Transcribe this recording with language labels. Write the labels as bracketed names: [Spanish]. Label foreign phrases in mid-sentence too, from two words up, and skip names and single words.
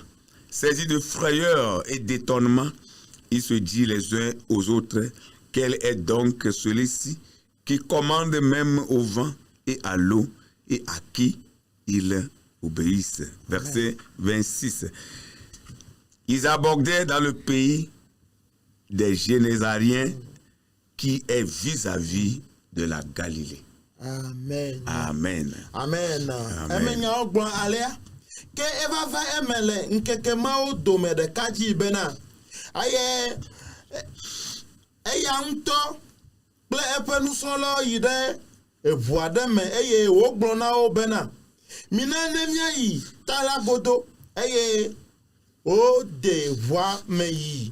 [French] Saisis de frayeur et d'étonnement, ils se disent les uns aux autres, « Quel est donc celui-ci qui commande même au vent et à l'eau et à qui il obéissent ?» Verset 26. Ils abordaient dans le pays des Génésariens qui est vis-à-vis de la Galilée. Amen. Amen. Amen. Amen. [Ewe] Emenyawo gblɔ alea. Ke eva va eme le ŋkeke mawo dome ɖeka dzi bena eye eya ŋutɔ kple eƒe nusrɔ̃lawo yi ɖe eʋu aɖe me eye wogblɔ na wo bena mina ne míayi ta la godo eye wode ʋua me yi.